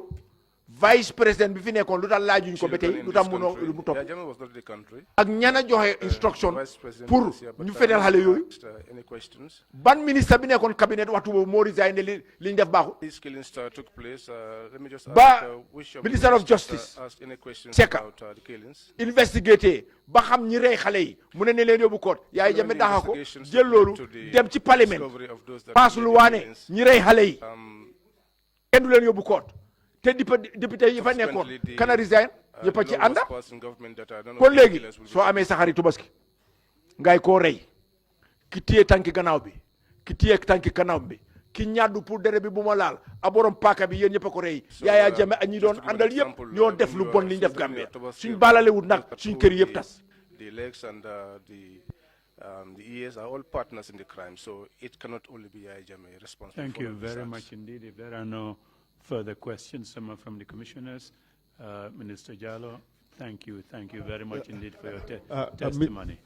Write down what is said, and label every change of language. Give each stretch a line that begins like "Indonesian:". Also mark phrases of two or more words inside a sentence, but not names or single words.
French: Vice président
Wolof: bi fi nekkoon lu tax laajuñ ko ba tey lu tax mu topp ak ñana joxe instruction pour ñu feneel xale yooyu ban ministre bi nekkoon cabinet waxtu boobu moo resigné li ñu def baaxul ba
English: minister of justice
Wolof: Seka investigaté ba xam ñi rey xale yi mu ne leen yóbbu koot Yahya Jammeh daxa ko jël loolu dem ci parlement paas lu waane ñi rey xale yi kenn du leen yóbbu koot te député yi fa nekkoon kana resign yëpp a ci ànda kon léegi soo amee sa xarit Tabaski ngay koo rey ki téye tànki gannaaw bi ki téye tànki gannaaw bi ki ñaddu pour dere bi bu ma laal a borom paaka bi yéen ñëpp a ko rey Yahya Jammeh ak ñi doon àndal yëpp ñoo def lu bon li ñu def Gambia suñ baalalewut nag suñ kër yëpp tas.
English: The legs and the ears are all partners in the crime, so it cannot only be Yahya Jammeh responsible. Thank you very much indeed. If there are no further questions from the commissioners, Minister Jallow, thank you very much indeed for your testimony.